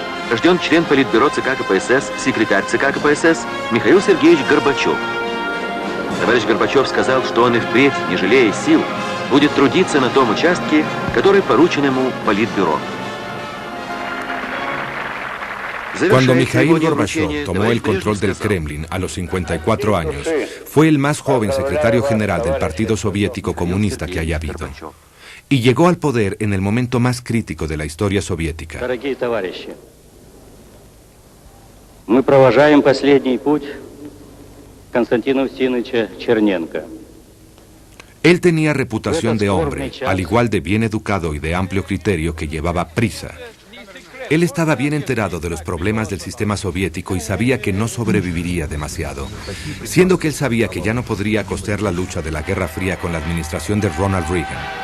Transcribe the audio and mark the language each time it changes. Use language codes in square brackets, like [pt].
[ru] Рожден член Политбюро ЦК КПСС, секретарь ЦК КПСС Михаил Сергеевич Горбачев. Товарищ Горбачев сказал, что он и впредь, не жалея сил, будет трудиться на том участке, который поручен ему Политбюро. [es] Cuando Mikhail Gorbachev tomó el control del Kremlin a los 54 años, fue el más joven secretario general del Partido Soviético Comunista que haya habido. Y llegó al poder en el momento más crítico de la historia soviética. [ru] Мы провожаем последний путь Константина Устиновича Черненко. [es] Él tenía reputación de hombre, al igual de bien educado y de amplio criterio que llevaba prisa. Él estaba bien enterado de los problemas del sistema soviético y sabía que no sobreviviría demasiado, siendo que él sabía que ya no podría costear la lucha de la Guerra Fría con la administración de Ronald Reagan.